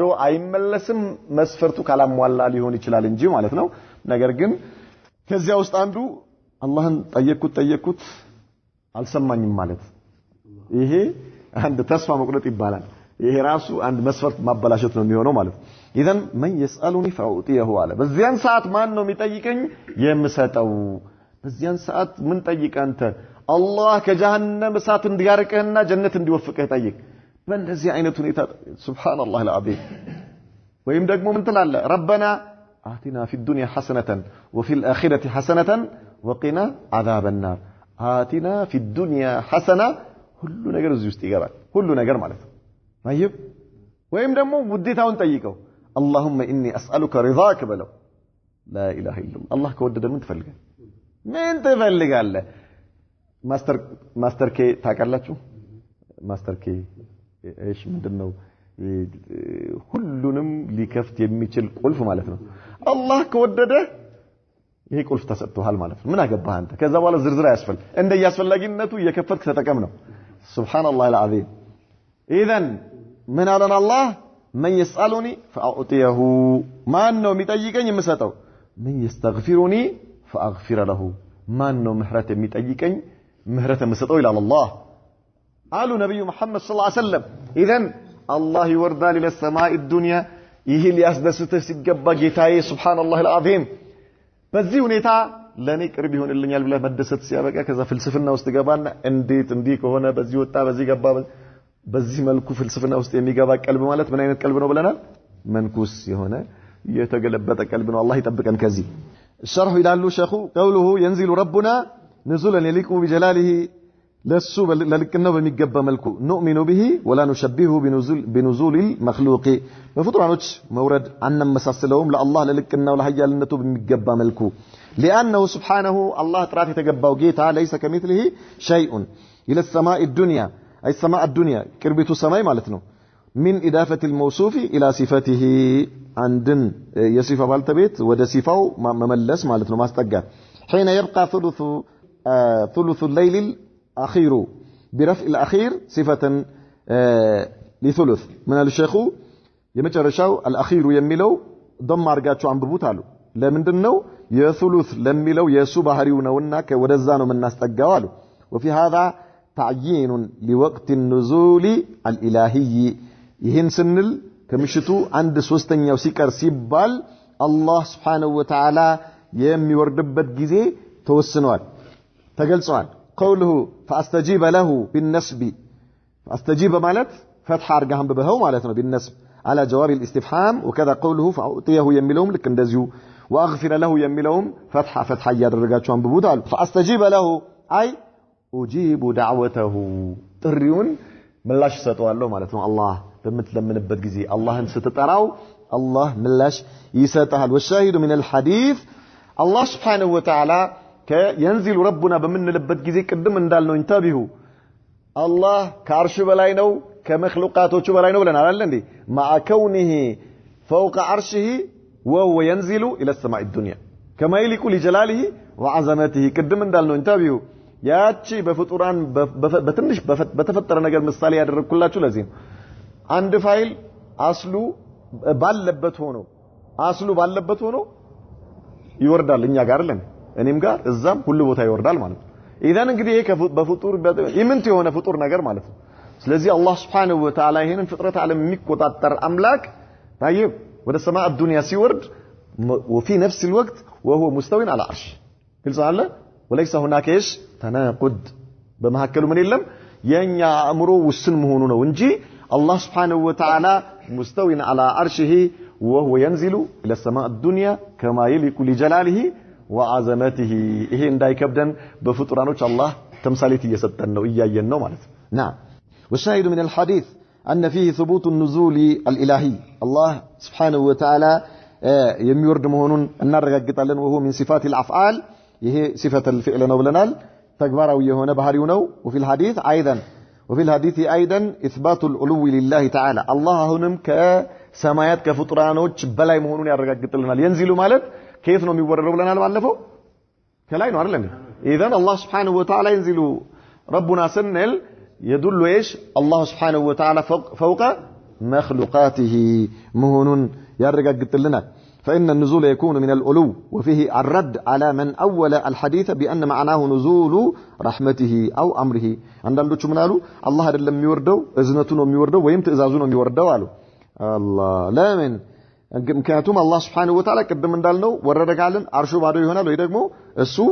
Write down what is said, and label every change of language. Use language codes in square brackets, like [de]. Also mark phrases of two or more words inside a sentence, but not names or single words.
[am] አይመለስም መስፈርቱ ካላሟላ ሊሆን ይችላል እንጂ ማለት ነው። ነገር ግን ከዚያ ውስጥ አንዱ አላህን ጠየቅኩት አልሰማኝም ማለት ይሄ አንድ ተስፋ መቁረጥ ይባላል። ይሄ ራሱ አንድ መስፈርት ማበላሸት ነው የሚሆነው ማለት ነው። [ar] إذن من يسألني فأعطيه [am] አለ። በዚያን ሰዓት ማን ነው የሚጠይቀኝ የምሰጠው። በዚያን ሰዓት ምን ጠይቅ አንተ አላህ ከጀሃነም እሳት እንዲያርቅህና ጀነት እንዲወፍቅህ ጠይቅ። በእንደዚህ አይነት ሁኔታ [ar] سبحان الله العظيم [am] ወይም ደግሞ ምን ትላለህ [ar] ربنا آتنا في الدنيا حسنة وفي الآخرة حسنة وقنا عذاب النار آتنا في الدنيا حسنة [am] ሁሉ ነገር እዚህ ውስጥ ይገባል። ሁሉ ነገር ማለት ነው። طيب ወይም ደግሞ ውዴታውን ጠይቀው [ar] اللهم إني أسألك رضاك [am] በለው [ar] لا إله إلا الله [am] አላህ ከወደደ ምን ትፈልጋለህ? ምን ትፈልጋለህ? ማስተር ኬ ታውቃላችሁ? ማስተር ኬ እሺ ምንድነው? ሁሉንም ሊከፍት የሚችል ቁልፍ ማለት ነው። አላህ ከወደደ ይሄ ቁልፍ ተሰጥቷል ማለት ነው። ምን አገባህ አንተ? ከዛ በኋላ ዝርዝር አያስፈልግ እንደያስፈልጊነቱ እየከፈትክ ተጠቀም ነው። [ar] سبحان الله العظيم إذن [am] ምን አለን አላህ [ar] من يسألني فأعطيه [am] ማን ነው የሚጠይቀኝ የምሰጠው [ar] من يستغفرني فأغفر له [am] ማን ነው ምህረት የሚጠይቀኝ ምህረት የምሰጠው ይላል አላህ አሉ ነብዩ መሐመድ [ar] صلى الله عليه وسلم إذن [am] አላህ ይወርዳል [ar] الى السماء الدنيا [am] ይህ ሊያስደስትህ ሲገባ ጌታዬ [ar] سبحان الله العظيم [am] በዚህ ሁኔታ ለኔ ቅርብ ይሆንልኛል ብለህ መደሰት ሲያበቃ ከዛ ፍልስፍና ውስጥ ገባና እንዴት እንዲህ ከሆነ በዚህ ወጣ በዚህ ገባ በዚህ መልኩ ፍልስፍና ውስጥ የሚገባ ቀልብ ማለት ምን አይነት ቀልብ ነው ብለናል መንኩስ የሆነ የተገለበጠ ቀልብ ነው አላህ ይጠብቀን ከዚህ الشرح ይላሉ ሸኹ [ar] قوله ينزل ربنا نزولا يليق بجلاله [am] ለሱ ለልቅናው በሚገባ መልኩ [ar] نؤمن به ولا نشبهه بنزول المخلوق [am] በፍጡራኖች መውረድ አንመሳሰለውም ለአላህ ለልቅናው ለሐያልነቱ በሚገባ መልኩ [ar] لانه سبحانه الله [am] ጥራት የተገባው ጌታ [ar] ليس كمثله شيء الى السماء الدنيا اي السماء الدنيا [am] ቅርቢቱ ሰማይ ማለት ነው [ar] من اضافه الموصوف الى صفته عندن [am] የሲፋ ባልተቤት ወደ ሲፋው መመለስ ማለት ነው ማስጠጋት [ar] حين يبقى ثلث الليل الاخير برفع الاخير صفه لثلث من الشيخ [am] የመጨረሻው الاخير የሚለው ضم አርጋችሁ አንብቡት አሉ ለምንድነው የثلث ለሚለው የሱ ባህሪው ነውና ወደዛ ነው የምናስጠጋው አሉ [ar] وفي هذا تعيين لوقت النزول الالهي [am] ይህን ስንል ከምሽቱ 1/3ኛው ሲቀር ሲባል አላህ [ar] سبحانه وتعالى [am] የሚወርድበት ጊዜ ተወስኗል ተገልጿል [ar] قوله فاستجيب له بالنسب فاستجيب [am] ማለት فتح አርጋህም በበው ማለት ነው [ar] بالنسب على جواب الاستفهام وكذا قوله فاعطيه [am] የሚለውም ልክ እንደዚሁ [ar] واغفر له የሚለውም فتح [am] ያደረጋችሁ አንብቡት አሉ [ar] فاستجيب له اي اجيب دعوته [am] ጥሪውን ምላሽ ሰጠዋለሁ ማለት ነው አላህ በምትለምንበት ጊዜ አላህን ስትጠራው አላህ ምላሽ ይሰጣል [ar] والشاهد من الحديث الله سبحانه وتعالى ينزل ربنا [am] በምንልበት ጊዜ ቅድም እንዳልነው እንተቢሁ አላህ ከአርሽ በላይ ነው ከመخلوقاتዎቹ በላይ ነው ብለናል አይደል እንዴ [ar] مع كونه فوق عرشه وهو ينزل الى السماء الدنيا كما يليق لجلاله وعظمته [am] ቅድም እንዳልነው እንተቢሁ ያቺ በፍጡራን በትንሽ በተፈጠረ ነገር ምሳሌ ያደረኩላችሁ ለዚህ አንድ ፋይል አስሉ ባለበት ሆኖ ይወርዳል እኛ ጋር አይደል እኔም ጋር እዛም ሁሉ ቦታ ይወርዳል ማለት ነው ኢዳን እንግዲህ ይሄ በፍጡር ኢምንት የሆነ ፍጡር ነገር ማለት ነው ስለዚህ አላህ [ar] سبحانه وتعالى [am] ይሄንን ፍጥረት ዓለም የሚቆጣጠር አምላክ طيب ወደ ሰማይ الدنيا ሲወርድ [ar] وفي نفس الوقت وهو مستوي على العرش [am] ግልጽ አለ [ar] وليس هناك ايش [am] تناقض በመሐከሉ ምን የለም የኛ አእምሮ ውስን መሆኑ ነው እንጂ [ar] الله سبحانه وتعالى مستوي على عرشه وهو ينزل الى السماء الدنيا كما يليق لجلاله وعظمته [am] ይሄ እንዳይከብደን በፍጡራኖች አላህ ተምሳሌት እየሰጠን ነው እያየን ነው ማለት ነው [ar] نعم والشاهد من الحديث ان فيه ثبوت النزول الالهي الله سبحانه وتعالى [am] የሚወርድ መሆኑን እናረጋግጣለን [ar] وهو من صفات الافعال ይሄ صفه الفعل [am] ነው ብለናል ተግባራዊ የሆነ ባህሪው ነው [ar] وفي الحديث ايضا اثبات العلو لله تعالى الله [am] አሁንም ከሰማያት ከፍጡራኖች በላይ መሆኑን ያረጋግጥልናል ينزل ማለት كيف ነው የሚወረደው ብለናል ባለፈው ከላይ ነው [ar] አይደል اذا الله سبحانه وتعالى ينزل ربنا سنل يدل ايش الله سبحانه وتعالى فوق مخلوقاته مهون يرغغطلنا فإن النزول يكون من العلو وفيه الرد على من أول الحديث بأن معناه نزول رحمته أو أمره عندنا [am] ምን አሉ አላህ አይደለም የሚወርደው እዝነቱ ነው የሚወርደው ወይም ትእዛዙ ነው የሚወርደው አሉ አላህ ለምን ምክንያቱም አላህ [ar] سبحانه وتعالى [am] ቅድም እንዳልነው ወረደ ካልን አርሹ ባዶ ይሆናል ወይ ደግሞ እሱ